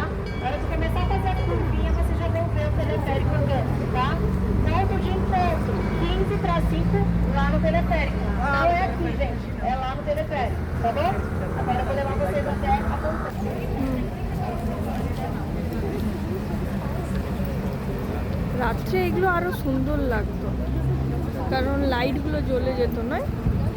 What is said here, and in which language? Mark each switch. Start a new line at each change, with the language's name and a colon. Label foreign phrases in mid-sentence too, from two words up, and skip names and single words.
Portuguese: Na hora de começar a fazer a curvinha, vocês já vão ver o teleférico andando, tá? Ponto de encontro, 15 para 5, lá no teleférico. Não é aqui, gente. É lá no teleférico, tá bom? Agora eu vou levar vocês até a ponta.
Bangla: রাত্রে এগুলো আরো সুন্দর লাগতো, কারণ লাইটগুলো জ্বলে যেত, নয়?